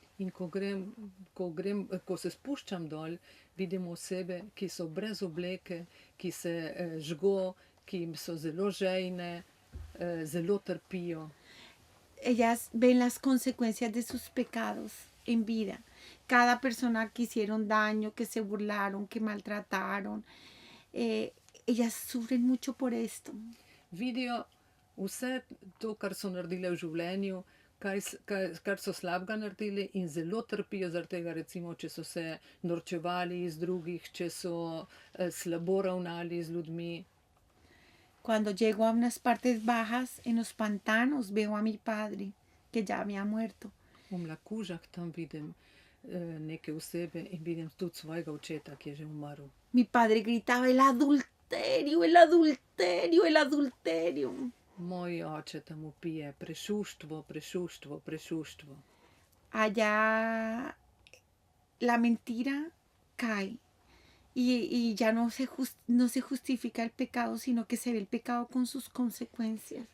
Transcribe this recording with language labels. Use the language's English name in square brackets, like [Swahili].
[Slovenian] In ko se spuščam dol, vidim osebe, ki so brez obleke, ki se žgo, ki jim so zelo žejne, zelo trpijo. [Spanish] Ellas ven las consecuencias de sus pecados en vida. Cada persona que hicieron daño, que se burlaron, que maltrataron, ellas sufren mucho por esto. [Slovenian] Vidijo vse to, kar so naredile v življenju, kar so slabega naredili in zelo trpijo zaradi tega, recimo, če so se norčevali iz drugih, če so slabo ravnali z ljudmi. [Spanish] Cuando llego a unas partes bajas, en los pantanos, veo a mi padre, que ya había muerto. [Slovenian] V Mlakužah tam vidim neke osebe in vidim tudi svojega očeta, ki je že umrl. [Spanish] Mi padre gritaba, el adulterio, el adulterio, el adulterio. [Slovenian] Moj oče tam vpije, prešuštvo, prešuštvo, prešuštvo. [Spanish] Allá la mentira cae y ya no se justifica el pecado, sino que se ve el pecado con sus consecuencias.